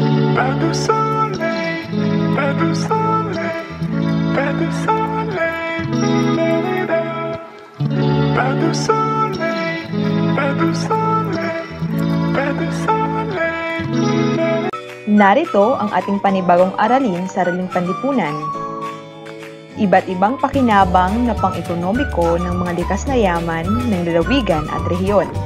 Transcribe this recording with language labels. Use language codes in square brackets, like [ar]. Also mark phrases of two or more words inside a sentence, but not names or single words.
[fr] Pas de soleil, pas de soleil, pas de soleil, pas de soleil, pas de soleil, pas de soleil. [tl] Narito ang ating panibagong aralin sa Araling Panlipunan. Iba't ibang pakinabang na pang-ekonomiko ng mga likas na yaman ng lalawigan at rehiyon.